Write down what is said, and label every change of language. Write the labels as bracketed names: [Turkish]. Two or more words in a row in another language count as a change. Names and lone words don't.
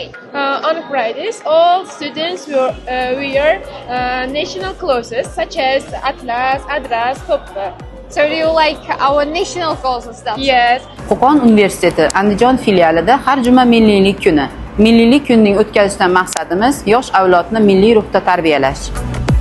[English] On Fridays, all students will wear national clothes such as Atlas, Adras, Toppa. So do you like our national clothes and stuff? Yes. [Uzbek] Qo'qon universiteti Andijon filialida har juma milliylik kuni. Milliylik kunining o'tkazishdan maqsadimiz yosh avlodni milliy ruhda tarbiyalash.